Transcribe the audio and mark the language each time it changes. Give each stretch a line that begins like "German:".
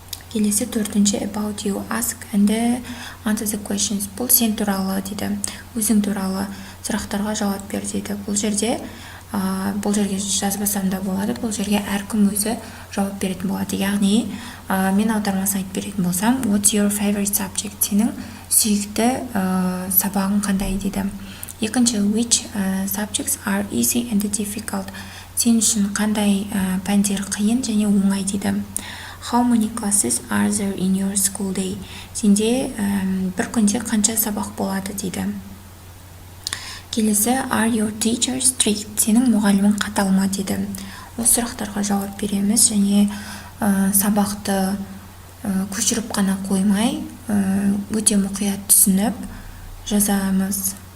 Kazakh: Келесі төртінші
English: about you, ask and answer the questions.
Kazakh: Бұл сен туралы дейді. Өзің туралы сұрақтарға жауап бер дейді. Бұл жерге жазбасам да болады. Бұл жерге әркім өзі жауап беретін болады. Яғни, мен аудармасын айтып беретін болсам,
English: what's your favorite subject?
Kazakh: Сенің сүйікті сабағың қандай дейді. Екінші,
English: which subjects are easy and difficult?
Kazakh: Сен үшін қандай пәндер қиын және оңай дейді.
English: How many classes are there in your school day?
Kazakh: Сенде бір күнде қанша сабақ болады дейді. Келесі,
English: are your teachers strict?
Kazakh: Сенің мұғалімің қатал ма дейді. Осы сұрақтарға жауап береміз және сабақты көшіріп қана қоймай, өте мұқият түсініп жазамыз.